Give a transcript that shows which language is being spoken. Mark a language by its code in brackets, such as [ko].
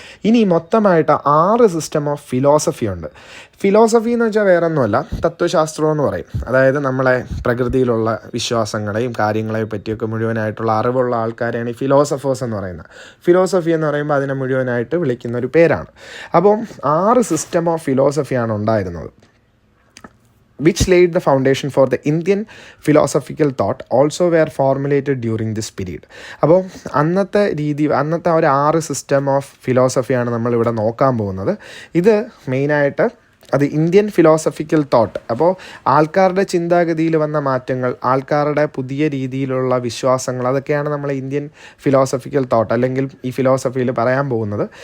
[ml] ഇനി മൊത്തമായിട്ട് 6 system of philosophy ഉണ്ട്. ഫിലോസഫി എന്ന് വെച്ചാൽ വേറെ ഒന്നുമല്ല, തത്വശാസ്ത്രം എന്ന് പറയും. അതായത് നമ്മളെ പ്രകൃതിയിലുള്ള വിശ്വാസങ്ങളെയും കാര്യങ്ങളെയും പറ്റിയൊക്കെ മുഴുവനായിട്ടുള്ള അറിവുള്ള ആൾക്കാരെയാണ് ഈ ഫിലോസഫേഴ്സ് എന്ന് പറയുന്നത്. ഫിലോസഫി എന്ന് പറയുമ്പോൾ അതിനെ മുഴുവനായിട്ട് വിളിക്കുന്ന ഒരു പേരാണ്. അപ്പം 6 സിസ്റ്റം ഓഫ് ഫിലോസഫിയാണ് ഉണ്ടായിരുന്നത്, [en] which laid the foundation for the Indian philosophical thought also were formulated during this period. [ml] അപ്പോൾ അന്നത്തെ ഒരു 6 സിസ്റ്റം ഓഫ് ഫിലോസഫിയാണ് നമ്മളിവിടെ നോക്കാൻ പോകുന്നത്. ഇത് മെയിനായിട്ട് അത് ഇന്ത്യൻ ഫിലോസഫിക്കൽ തോട്ട്. അപ്പോൾ ആൾക്കാരുടെ ചിന്താഗതിയിൽ വന്ന മാറ്റങ്ങൾ, ആൾക്കാരുടെ പുതിയ രീതിയിലുള്ള വിശ്വാസങ്ങൾ, അതൊക്കെയാണ് നമ്മൾ ഇന്ത്യൻ ഫിലോസഫിക്കൽ തോട്ട് അല്ലെങ്കിൽ ഈ ഫിലോസഫിയിൽ പറയാൻ പോകുന്നത്.